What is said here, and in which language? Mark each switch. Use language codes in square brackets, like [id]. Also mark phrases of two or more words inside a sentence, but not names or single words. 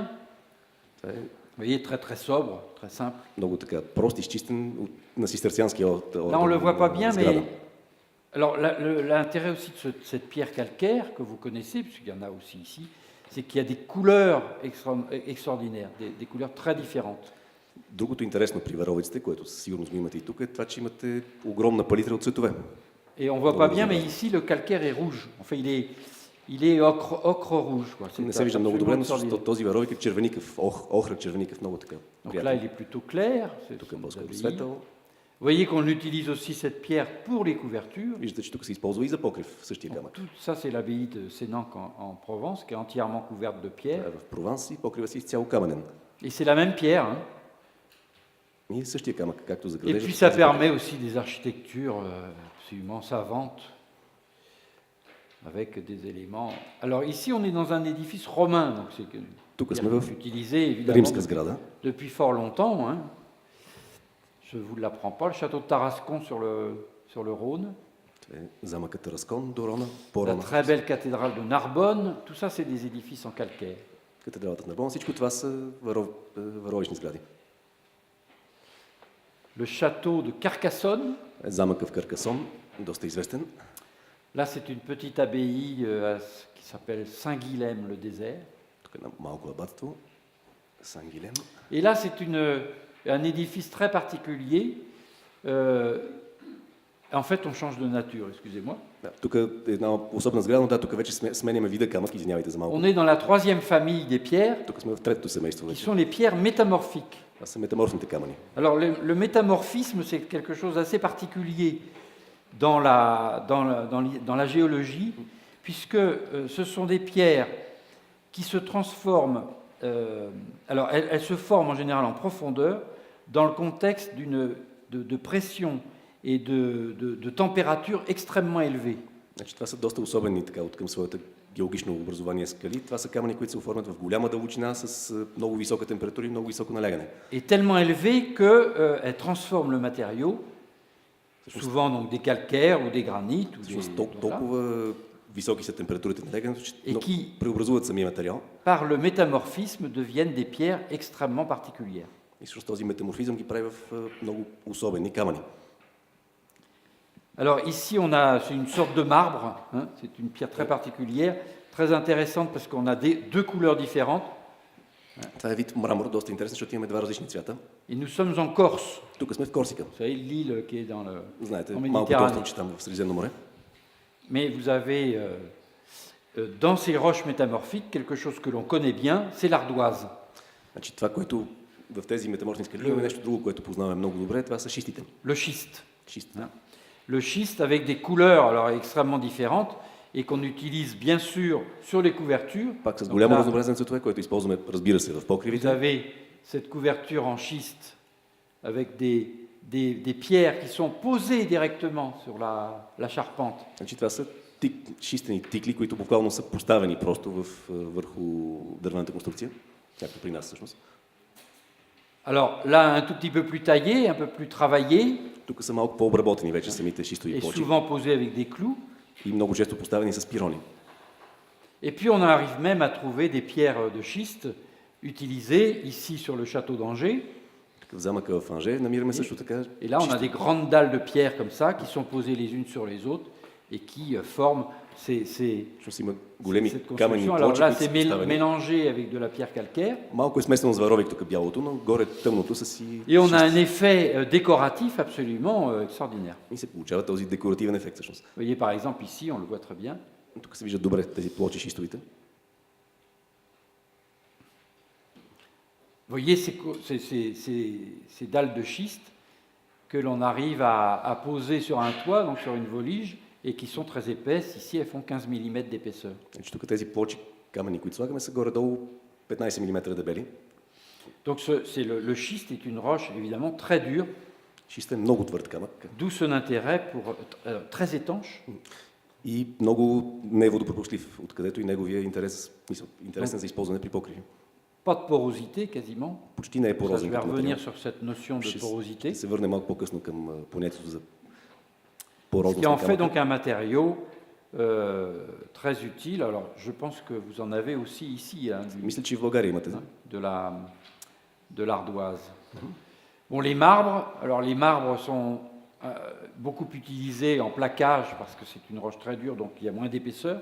[bg] Това е [fr] Vous voyez, très très sobre, très simple. [bg] много така прост, изчистен на систерцианския орден. [fr] Là, on ne le voit pas bien, [bg] сграда. [fr] mais alors l'intérêt aussi de cette pierre calcaire que vous connaissez, puisqu'il y en a aussi ici, c'est qu'il y a des couleurs extraordinaires, des couleurs très différentes. [bg] Другото интересно при варовиците, което със сигурност го имате и тук, е това, че имате огромна палитра от цветове. [fr] Et on ne voit pas bien, mais ici le calcaire est rouge. Enfin, il est ocre rouge. Quoi. C'est [bg] Не се вижда много добре, но [fr] absolument [bg] всъщност този варовик е червеникъв, охра червеникъв, много така. [fr] Donc là, [bg] приятен. [fr] il est plutôt clair. [bg] Тук е [fr] vous [bg] по-скоро [fr] avez dit. [bg] светъл. [fr] Vous voyez qu'on utilise aussi cette pierre pour les couvertures. [bg] Виждате, че тук се използва и за покрив, същия камък. [fr] Tout ça, c'est l'abbaye de Sénanque en Provence, qui est entièrement couverte de pierre. [bg] Това е в Прованс и покрива си изцяло каменен. [fr] Et c'est la même pierre. Hein. [bg] И същия камък, както за [fr] Et [bg] градежа. [fr] puis ça permet aussi des architectures absolument savantes, avec des éléments. Alors ici, on est dans un édifice romain, donc c'est une [bg] Тук [fr] pierre [bg] сме в [fr] utilisée évidemment [bg] римска сграда. [fr] depuis fort longtemps. Hein. Je ne vous l'apprends pas. Le château de Tarascon sur le Rhône, [bg] Това е замъкът Тараскон до Рона, [fr] la [bg] по-рано. [fr] très belle cathédrale de Narbonne, tout ça, c'est des édifices en calcaire. [bg] Катедралата на Нарбон. Всичко това са варовични сгради. [fr] Le château de Carcassonne, [bg] Замъка в Каркасон, доста известен. [fr] là, c'est une petite abbaye qui s'appelle Saint-Guilhem-le-Désert. [bg] Тук е едно малко абатство. Сан-Гилем. [fr] Et là, c'est un édifice très particulier. En fait, on change de nature, excusez-moi. [bg] Да, тук е една особена сграда, но да, тук вече сменяме вида камък, извинявайте за малко. [fr] On est dans la troisième famille des pierres, [bg] Тук сме в третото семейство [fr] qui [bg] вече. [fr] sont les pierres métamorphiques. [bg] Това са метаморфните камъни. [fr] Alors, le métamorphisme, c'est quelque chose d'assez particulier dans la géologie, puisque ce sont des pierres qui se transforment alors, elle se forme en général en profondeur dans le contexte de pression et de température extrêmement élevée. [bg] Значи, това са доста особени така, от към своята геологично образование скали. Това са камъни, които се оформят в голяма дълбочина с много висока температура и много високо налягане. [fr] Et tellement élevée qu'elle transforme le matériau, souvent donc des calcaires ou des granites. Ou [bg] Всъщност [fr] voilà, [bg] толкова високи са температурите на лягането, че [fr] Et qui- [bg] преобразуват самия материал. [fr] par le métamorphisme deviennent des pierres extrêmement particulières. [bg] И всъщност този метаморфизъм ги прави в много особени камъни. [fr] Alors ici, c'est une sorte de marbre, hein, c'est une pierre très particulière, très intéressante parce qu'on a deux couleurs différentes. [bg] Това е вид мрамор, доста интересен, защото имаме два различни цвята. [fr] Et nous sommes en Corse, [bg] Тук сме в Корсика. [fr] vous savez, l'île qui est dans le... [bg] Знаете, [fr] en [bg] малко [fr] Méditerranée. [bg] остров, че там в Средиземно море. [fr] Mais vous avez dans ces roches métamorphiques quelque chose que l'on connaît bien, c'est l'ardoise. [bg] Значи, това, което в тези метаморфни скали имаме нещо друго, което познаваме много добре, това са шистите. [fr] Le schiste. [bg] Шист. [fr] Hein. Le schiste avec des couleurs alors extrêmement différentes et qu'on utilise bien sûr sur les couvertures. [bg] Пак с [fr] Donc [bg] голямо [fr] là, [bg] разнообразие на цветове, което използваме, разбира се, в [fr] vous [bg] покривите. [fr] avez cette couverture en schiste avec des pierres qui sont posées directement sur la charpente. [bg] Значи, това са шистени тикли, които буквално са поставени просто върху дървената конструкция, както при нас всъщност. [fr] Alors là, un tout petit peu plus taillé, un peu plus travaillé, [bg] Тук са малко по-обработени вече самите [fr] et [bg] шистови плочи [fr] souvent posé avec des clous. [bg] и много често поставени с пирони. [fr] Et puis on arrive même à trouver des pierres de schiste utilisées ici sur le château d'Angers. [bg] В замъка в Анже намираме също така [fr] Et là, on a des grandes dalles de pierre comme ça qui sont posées les unes sur les autres et qui forment [bg] Всъщност има големи [fr] cette [bg] камъни [fr] construction. Alors [bg] плочи, [fr] là, [bg] които са [fr] c'est [bg] поставени. [fr] mélangé avec de la pierre calcaire. [bg] Малко е смесено с варовик тук бялото, но горе тъмното са си [fr] Et on a un [bg] шисти. [fr] effet décoratif absolument extraordinaire. [bg] И се получава този декоративен ефект всъщност. [fr] Vous voyez par exemple ici, on le voit très bien. [bg] Тук се виждат добре тези плочи шистовите. [fr] Vous voyez ces dalles de schiste que l'on arrive à poser sur un toit, donc sur une volige, et qui sont très épaisses. Ici, elles font 15 mm d'épaisseur. [bg] Значи, тук тези плочи камъни, които слагаме, са горе-долу 15 мм дебели. [fr] Donc le schiste est une roche évidemment très dure, [bg] Шист е много твърд камък [fr] d'où son intérêt pour très étanche. [bg] и много неводопропушлив, откъдето и неговия интересен за използване при покриви. [fr] Pas de porosité quasiment. [bg] Почти не е [fr] Ça, je [bg] порозен [fr] vais [bg] като [fr] revenir [bg] материал. [fr] sur cette notion de [bg] Ще [fr] porosité. [bg] се върне малко по-късно към понятието за [fr] Ce [bg] порозност [fr] qui en [bg] на [fr] fait [bg] камъка. [fr] donc un matériau très utile. Alors je pense que vous en avez aussi ici, hein, [bg] Мисля, че и в България имате. [fr] de l'ardoise. Bon, les marbres, alors les marbres sont beaucoup utilisés en plaquage parce que c'est une roche très dure, donc il y a moins d'épaisseur.